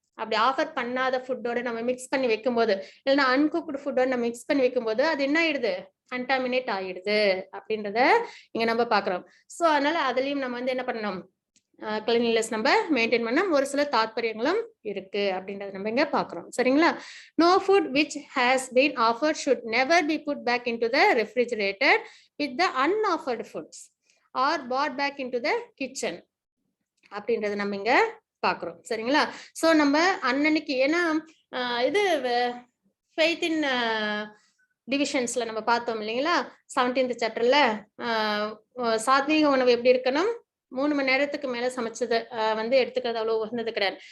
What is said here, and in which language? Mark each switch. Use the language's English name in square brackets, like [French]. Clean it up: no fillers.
[Tamil] அப்படி ஆஃபர் பண்ணாத ஃபுட்டோட நம்ம மிக்ஸ் பண்ணி வைக்கும் போது, இல்லைன்னா அன்குக்டு ஃபுட்டோட நம்ம மிக்ஸ் பண்ணி வைக்கும் போது அது என்ன ஆயிடுது, கண்டாமினேட் ஆயிடுது அப்படின்றத இங்க நம்ம பாக்குறோம். சோ அதனால அதுலயும் நம்ம வந்து என்ன பண்ணணும், கிளீன்லினஸ் நம்ம மெயின்டைன் பண்ண ஒரு சில தாற்பயங்களும் இருக்கு அப்படின்றத நம்ம இங்க பாக்குறோம். சரிங்களா? [English] no food which has been offered should never be put back into the refrigerator with the unoffered foods or brought back into the kitchen [Tamil] அப்படின்றத நம்ம இங்க பாக்குறோம். சரிங்களா? சோ நம்ம அன்னன்னைக்கு, ஏன்னா இது ஃபெய்த் இன் டிவிஷன்ஸ்ல நம்ம பார்த்தோம் இல்லைங்களா, 17th சாப்டர்ல சாத்வீக உணவு எப்படி இருக்கணும், 3 மணி நேரத்துக்கு மேல சமைச்சது வந்து எடுத்துக்கிறது அவ்வளவு உகந்தது கிடையாது.